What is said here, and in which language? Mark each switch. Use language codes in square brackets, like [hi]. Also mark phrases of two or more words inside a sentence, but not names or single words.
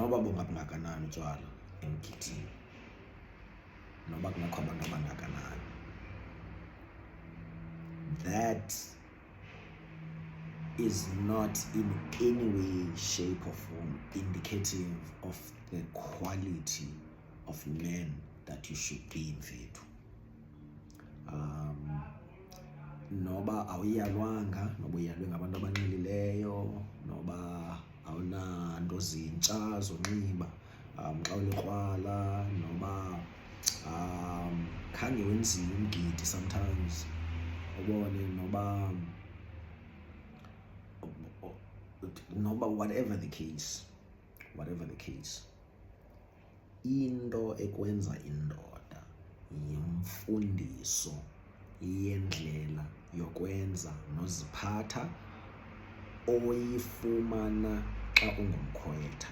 [xh] noba bungabungakanani utywala emgidini, noba kungekho abantu abangakanani, [en] that is not in any way, shape or form indicative of the quality of men that you should be mfethu. [xh] Noba awuyalwanga, noba uyalwe ngabantu abanxilileyo, noba awunanto zintsha zonxiba, xa ulikrwala, noba khange wenziwe umgidi sometimes, ubone [en] noba whatever the case, [xh] into ekwenza indoda yimfundiso yendlela yokwenza noziphatha oyifumana xa ungumkhwetha.